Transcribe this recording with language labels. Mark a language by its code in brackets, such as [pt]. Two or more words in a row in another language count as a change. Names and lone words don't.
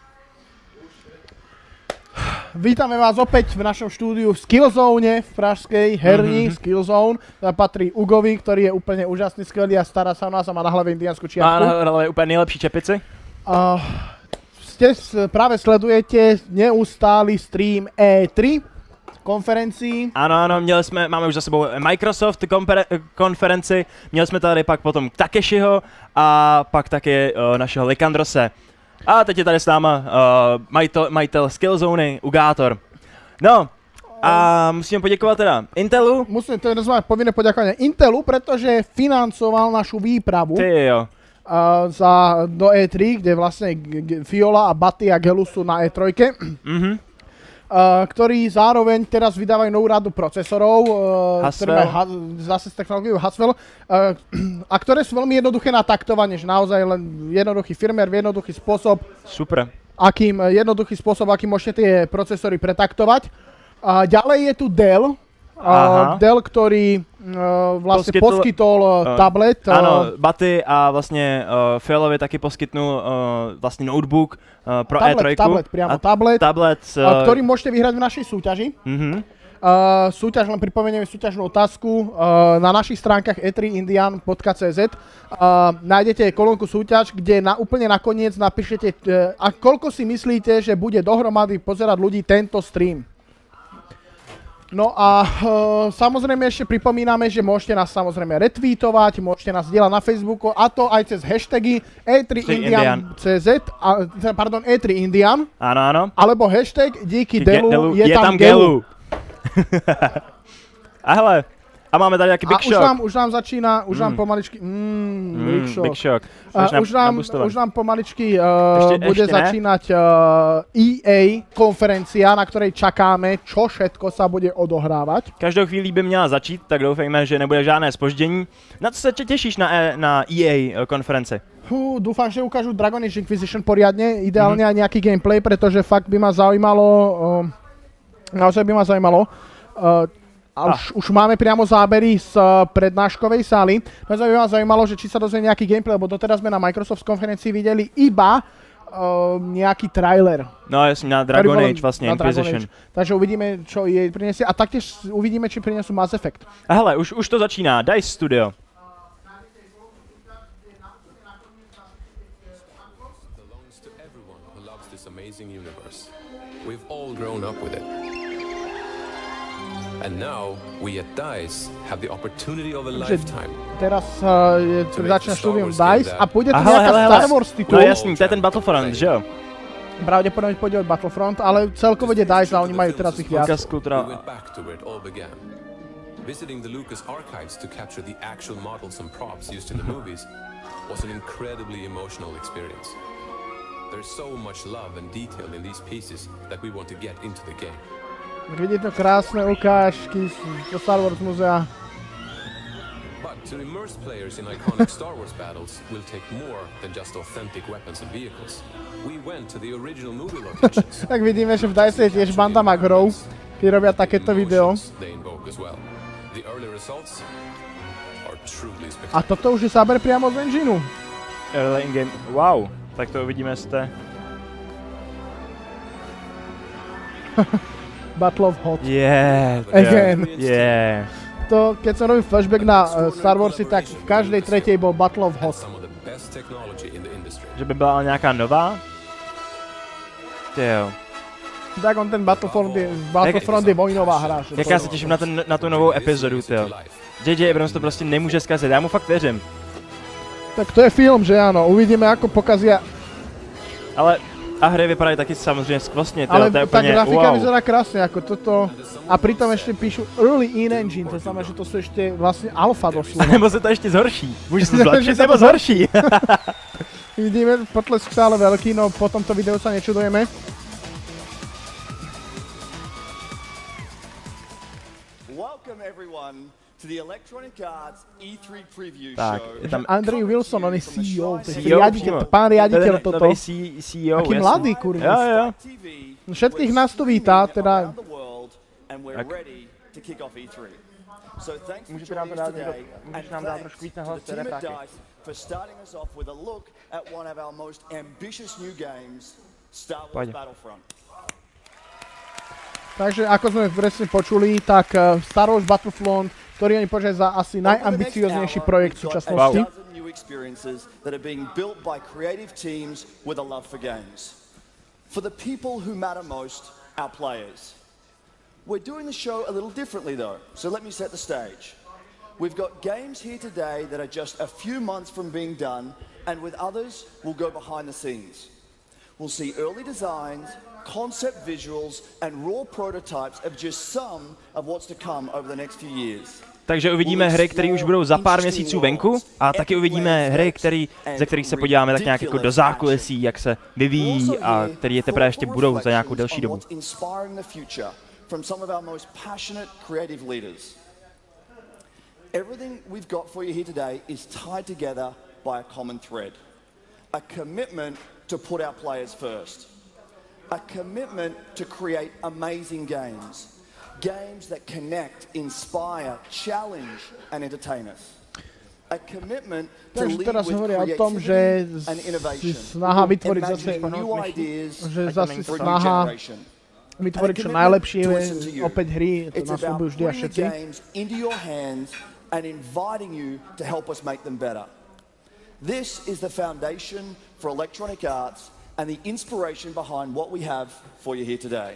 [sk] Vítame vás opäť v našom štúdiu v Skillzone v pražskej, herní Skillzone. Tam patrí Ugovi, ktorý je úplne úžasný, skvelý a stará sa o nás a má na hlave indiánsku čiapku. [cs] Má na hlave úplne nejlepší čepici. [sk] Práve sledujete neustály stream E3 konferencií. [cs] Ano, máme už za sebou Microsoft konferenci, měli jsme tady pak potom Takeshiho a pak taky našeho Likandrose. A teď je tady s náma majitel Skillzony, Ugátor. No, a musíme poděkovat teda Intelu. [sk] To je nazvať povinné poďakovanie Intelu, pretože financoval našu výpravu. [cs] Ty jo. [sk] Do E3, kde vlastne Fiola a Baty a Gelu sú na E3. Ktorí zároveň teraz vydávajú novú radu procesorov, ktoré majú zase s technológiou Haswell, a ktoré sú veľmi jednoduché na taktovanie, že naozaj len jednoduchý firmware, jednoduchý spôsob, jednoduchý spôsob, akým môžete tie procesory pretaktovať. Ďalej je tu Dell, ktorý vlastne poskytol tablet. [cs] Ano, Baty a vlastně Fialovi taky poskytnul vlastně notebook pro E3. [sk] Tablet, ktorý môžete vyhrať v našej súťaži. Súťaž, len pripomenieme súťažnú otázku. Na našich stránkach e3indian.cz nájdete kolónku súťaž, kde úplne nakoniec napíšete, koľko si myslíte, že bude dohromady pozerať ľudí tento stream. No a samozrejme ešte pripomíname, že môžete nás samozrejme retweetovať, môžete nás dielať na Facebooku, a to aj cez hashtagy e3indian.cz, pardon, e3indian, alebo hashtag díky Delu je tam Gelu. [cs] A hele, a máme tady jaký Big Shock. [sk] Už nám začína, pomaličky, Big Shock. Už nám pomaličky bude začínať EA konferencia, na ktorej čakáme, čo všetko sa bude odohrávať. [cs] Každou chvíli by měla začít, tak doufejme, že nebude žádné zpoždění. Na co se těšíš na EA konferenci? [sk] Dúfam, že ukážu Dragon Age Inquisition poriadne, ideálne aj nejaký gameplay, pretože fakt by ma zaujímalo, naozaj by ma zaujímalo. Už máme priamo zábery z prednáškovej sály. Naozaj by ma zaujímalo, že či sa dozvie nejaký gameplay, lebo doteraz sme na Microsoft konferencii videli iba nejaký trailer. No jasne, na Dragon Age vlastne, Inquisition. Takže uvidíme, čo jej prinesie a taktiež uvidíme, či prinesú Mass Effect. [cs] A hele, už to začíná, DICE Studio. [en] We've all grown up with it. And now we at DICE have the opportunity of a lifetime. [sk] Teraz začína štúdium DICE a pôjde tu nejaká Star Wars titul. [cs] No jasný, to je ten Battlefront, že jo? [sk] Pravdepodobne pôjde od Battlefront, ale celkovo ide DICE a oni majú teraz ich viac. [en] Visiting the Lucas archives to capture the actual models and props used in the movies was an incredibly emotional experience. There's so much love and detail in these pieces that we want to get into the game. [sk] Vidíte krásne ukážky zo Star Wars muzea. [en] But to immerse players in iconic Star Wars battles will take more than just authentic weapons and vehicles. We went to the original movie locations. [sk] Tak vidíme, že v DICE je tiež banda magrov, ktorí robia takéto video. A toto už je záber priamo z engineu. [en] Early in game, [sk] wow, tak to uvidíme z té. Battle of Hot. [en] Yeah. Again. Yeah. [sk] To, keď som robil flashback na Star Warsy, tak v každej tretej bol Battle of Hot. [cs] Že by byla nějaká nová? Tyjo. [sk] Tak on ten Battlefront je vojnová hra. [cs] Jak já se těším na tu novou epizodu, tyjo. J.J. Abrams to prostě nemůže zkazit, já mu fakt věřím. [sk] Tak to je film, že áno, uvidíme ako pokazia. [cs] Ale a hry vypadají taky samozřejmě skvostně, ale to je [sk] tá [cs] úplně [sk] grafika wow. vyzerá krásne ako toto. A pritom ešte píšu [en] Early In-Engine, [sk] to znamená, že to sú ešte vlastne alfa doslova. [cs] Nebo se to ještě zhorší. Může se zlepšit nebo zhorší. [sk] Vidíme, potlesk stále veľký, no po tomto videu sa nečudujeme. [en] Welcome everyone to the Electronic Arts E3 preview [sk] tak, [en] show. [sk] tam Andrej Wilson, on je CEO, pán riaditeľ toto. CEO, aký mladý, kurva. [cs] Jo, jo. [sk] Všetkých nás tu vítá, teda [en] So thanks for [cs] Můžete nám [en] joining to us [cs] dát, [en] today, [cs] můžeš [en] and [cs] nám dát trošku [en] thanks [cs] víc na [en] to [cs] hlas, [en] the team at [cs] refráky. [en] DICE for starting us off with a look at one of our most ambitious new games, Star Wars [cs] Pojď. [en] Battlefront. [sk] Takže ako sme presne počuli, tak Star Wars Battlefront, ktorý oni považujú za asi najambicioznejší projekt v súčasnosti. [en] A dozen new experiences that are being built by creative teams with a love for games. For the people who matter most, our players. We're doing the show a little differently though, so let me set the stage. We've got games here today that are just a few months from being done, and with others, we'll go behind the scenes. We'll see early designs, concept visuals, and raw prototypes of just some of what's to come over the next few years. [cs] Takže uvidíme hry, které už budou za pár měsíců venku, a taky uvidíme hry, ze kterých se podíváme tak nějak jako do zákulisí, jak se vyvíjí a které je teprve ještě budou za nějakou delší dobu. [en] Everything we've got for you here today is tied together by a common thread. A commitment to put our players first. A commitment to create amazing games. Games that connect, inspire, challenge and entertain us. A commitment to lead with creativity and innovation. Imagining new ideas for a new generation. [sk] Vytvoriť čo najlepšie, opäť hry, to nás ľúbujú vždy a všetci. [en] And inviting you to help us make them better. This is the foundation for Electronic Arts and the inspiration behind what we have for you here today.